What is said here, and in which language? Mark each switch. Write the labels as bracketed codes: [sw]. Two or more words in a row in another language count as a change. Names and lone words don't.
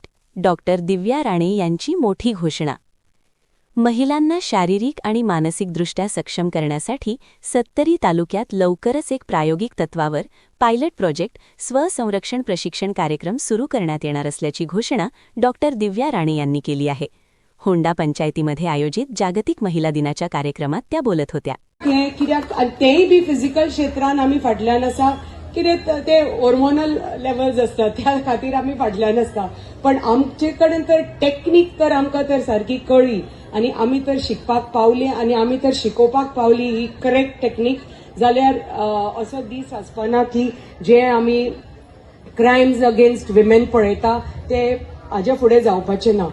[mr] डॉक्टर दिव्या राणे यांची मोठी घोषणा. महिलांना शारीरिक आणि मानसिकदृष्ट्या सक्षम करण्यासाठी सत्तरी तालुक्यात लवकरच एक प्रायोगिक तत्वावर [en] pilot project [mr] स्वसंरक्षण प्रशिक्षण कार्यक्रम सुरू करण्यात येणार असल्याची घोषणा डॉक्टर दिव्या राणे यांनी केली आहे. होंडा पंचायतीमध्ये आयोजित जागतिक महिला दिनाच्या कार्यक्रमात त्या बोलत होत्या. [kok] तेही [en] be physical [kok] क्षेत्रात आम्ही फाटल्यान आसा, कित्याक ते [en] hormonal levels [kok] असतात त्या खातीर आम्ही फाटल्यान आसता. पण आमचे कडेन तर टेक्नीक तर आमकां तर सारकी कळ्ळी आनी आमी तर शिकपाक पावली आनी आमी तर शिकोवपाक पावली ही [en] correct technique. [kok] जाल्यार असो दीस आसपाना की जे आमी [en] crimes against women [kok] पळयता ते हाजे फुडें जावपाचें ना.